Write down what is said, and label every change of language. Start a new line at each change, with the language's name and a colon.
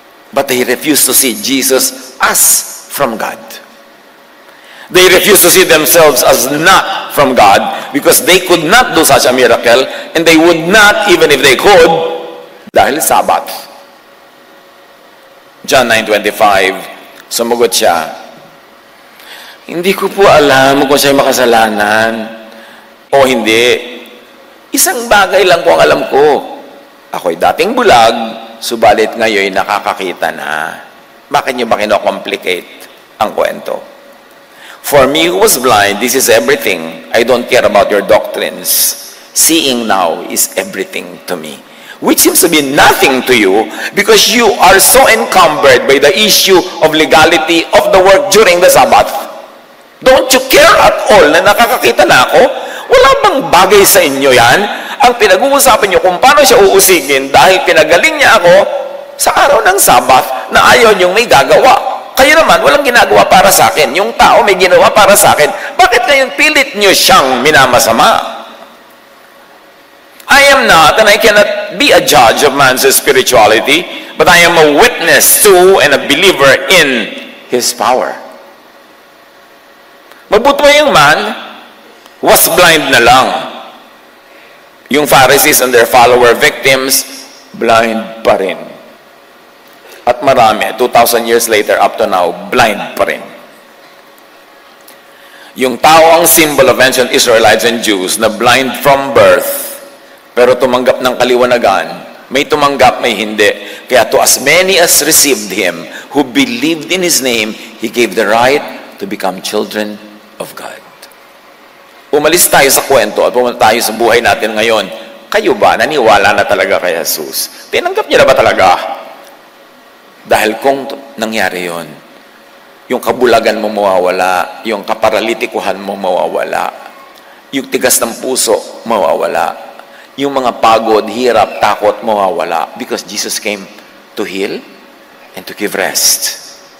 English: But they refused to see Jesus as from God. They refused to see themselves as not from God because they could not do such a miracle, and they would not, even if they could,
Filipino: dahil Sabbath. John 9:25, sumagot siya, hindi ko po alam kung siya'y makasalanan o hindi. Isang bagay lang po ang alam ko. Ako'y dating bulag, subalit ngayon nakakakita na. Bakit niyo ba kino-complicate ang kwento?
English: For me who was blind, this is everything. I don't care about your doctrines. Seeing now is everything to me. Which seems to be nothing to you because you are so encumbered by the issue of legality of the work during the Sabbath. Don't you care at all
Filipino: na nakakakita na ako? Wala bang bagay sa inyo yan? Ang pinag-uusapan niyo kung paano siya uusigin dahil pinagaling niya ako sa araw ng Sabbath na ayaw niyong may gagawa. Kayo naman, walang ginagawa para sa akin. Yung tao may ginawa para sa akin. Bakit ngayon pilit niyo siyang minamasama?
English: I am not, and I cannot be a judge of man's spirituality, but I am a witness to and a believer in his power.
Filipino: Mabuti yung
English: man was blind
Filipino: na lang.
English: Yung Pharisees and their follower victims, blind
Filipino: pa rin. At marami,
English: 2,000 years later, up to now, blind
Filipino: pa rin. Yung tao ang
English: symbol of ancient Israelites and Jews
Filipino: na
English: blind from birth,
Filipino: pero tumanggap ng kaliwanagan, may tumanggap, may hindi.
English: Kaya to as many as received Him, who believed in His name, He gave the right to become children of God.
Filipino: Umalis tayo sa kwento at pumunta tayo sa buhay natin ngayon. Kayo ba, naniwala na talaga kay Jesus? Tinanggap niya na ba talaga? Dahil kung nangyari yon, yung kabulagan mo mawawala, yung kaparalitikuhan mo mawawala, yung tigas ng puso mawawala, yung mga pagod, hirap, takot mawawala,
English: because Jesus came to heal and to give rest.